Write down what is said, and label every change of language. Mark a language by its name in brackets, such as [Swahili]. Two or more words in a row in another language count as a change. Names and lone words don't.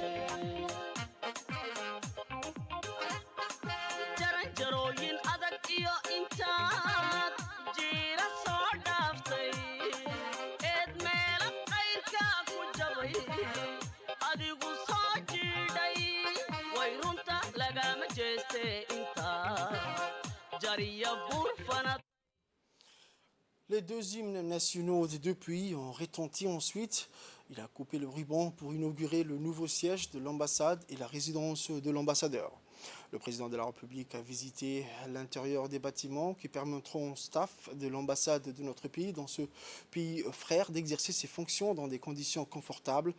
[Somali] jaranjarooyin adag iyo intaad jiira soo dhaaftay eed meela qayrka ku jabay adigu soo jiidhay way runta lagama jeeste [French] Les deux hymnes nationaux des deux pays ont retenti ensuite. Il a coupé le ruban pour inaugurer le nouveau siège de l'ambassade et la résidence de l'ambassadeur. Le président de la République a visité l'intérieur des bâtiments qui permettront au staff de l'ambassade de notre pays, dans ce pays frère, d'exercer ses fonctions dans des conditions confortables.